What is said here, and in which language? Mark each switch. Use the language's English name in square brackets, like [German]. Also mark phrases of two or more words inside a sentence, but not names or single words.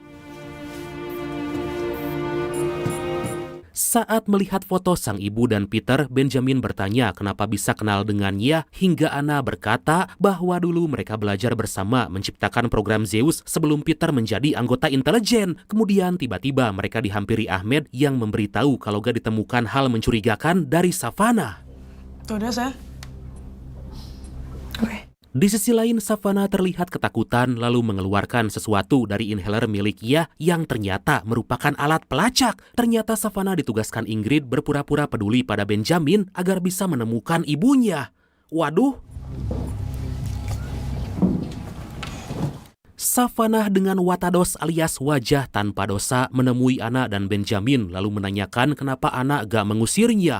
[Indonesian] Saat melihat foto sang ibu dan Peter, Benjamin bertanya kenapa bisa kenal dengannya hingga Ana berkata bahwa dulu mereka belajar bersama menciptakan program Zeus sebelum Peter menjadi anggota intelijen. Kemudian tiba-tiba mereka dihampiri Ahmed yang memberitahu kalau gak ditemukan hal mencurigakan dari Savannah. [Danish] Det var det, jeg sagde. Okay. [Indonesian] Di sisi lain, Savannah terlihat ketakutan lalu mengeluarkan sesuatu dari inhaler miliknya yang ternyata merupakan alat pelacak. Ternyata Savannah ditugaskan Ingrid berpura-pura peduli pada Benjamin agar bisa menemukan ibunya. Waduh! Savannah dengan watados alias wajah tanpa dosa menemui Anna dan Benjamin lalu menanyakan kenapa Anna gak mengusirnya.